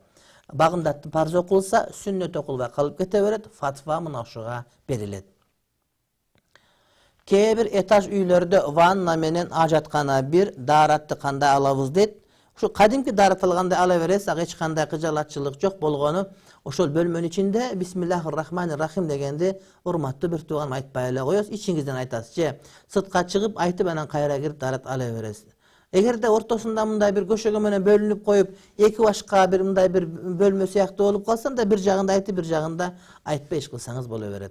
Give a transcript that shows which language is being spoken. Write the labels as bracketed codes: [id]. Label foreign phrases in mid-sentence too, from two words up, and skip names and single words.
[ky] Багымдаттын парзы окулса, сүннөт окулбай калып кете берет. Фатва мына ушуга берилет. Кээ бир этаж үйлөрдө ванна менен ажаткана бир, daarатты кандай алабыз дейт. Ушу кадимки daarат алгандай ала бересиз, ага эч кандай кыжалатчылык жок болгону. Ошол бөлмөнүн ичинде [ar] بسم الله الرحمن الرحيم [ky] дегенди урматтуу бир тууганым айтпай эле коесуз, ичиңизден айтасыз же сыртка чыгып айтып анан кайра кирип daarат ала бересиз. Эгерде ортосунда мындай бир көшөгө менен бөлүнүп коюп, эки башка бир мындай бир бөлмө сыяктуу болуп калса, да бир жагында айтып, бир жагында айтпай иш кылсаңыз боло берет.